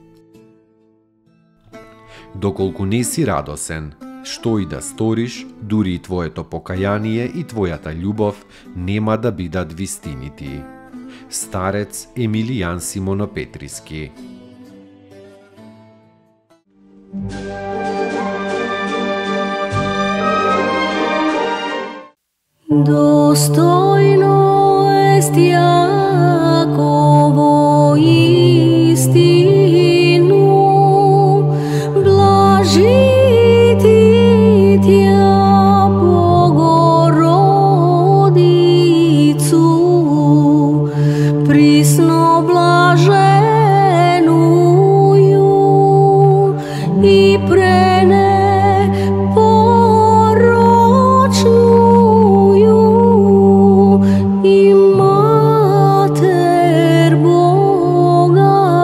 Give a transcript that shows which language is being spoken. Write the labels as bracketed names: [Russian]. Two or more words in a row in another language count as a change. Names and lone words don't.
[Macedonian] Доколку не си радосен, што и да сториш, дури и твоето покаяние и твојата љубов нема да бидат вистинити. Старец Емилијан Симонопетриски. [Church Slavic] Достојно ест Јаково истину, блажити тја Богородицу, присно блаженују и пренепорочнују и Матер Бога